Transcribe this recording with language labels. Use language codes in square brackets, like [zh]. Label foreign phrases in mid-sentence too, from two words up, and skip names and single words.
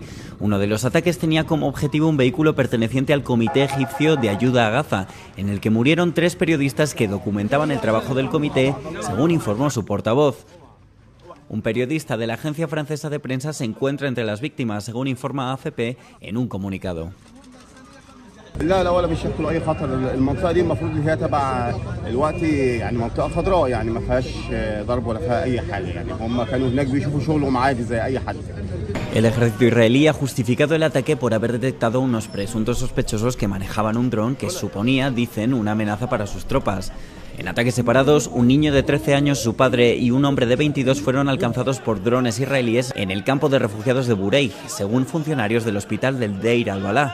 [es] Uno de los ataques tenía como objetivo un vehículo perteneciente al Comité Egipcio de Ayuda a Gaza, en el que murieron 3 periodistas que documentaban el trabajo del comité, según informó su portavoz. Un periodista de la agencia francesa de prensa se encuentra entre las víctimas, según informa AFP en un comunicado. [ar] لا ولا بيشكلوا اي خطر. المنطقه دي المفروض ان هي تبع الوقت يعني منطقه خضراء يعني ما فيهاش ضرب ولا فيها اي حاجه يعني هم كانوا هناك بيشوفوا شغلهم عادي زي اي حد. [es] El ejército israelí ha justificado el ataque por haber detectado unos presuntos sospechosos que manejaban un dron que suponía, dicen, una amenaza para sus tropas. En ataques separados, un niño de 13 años, su padre y un hombre de 22 fueron alcanzados por drones israelíes en el campo de refugiados de Bureij, según funcionarios del hospital del Deir al-Balá.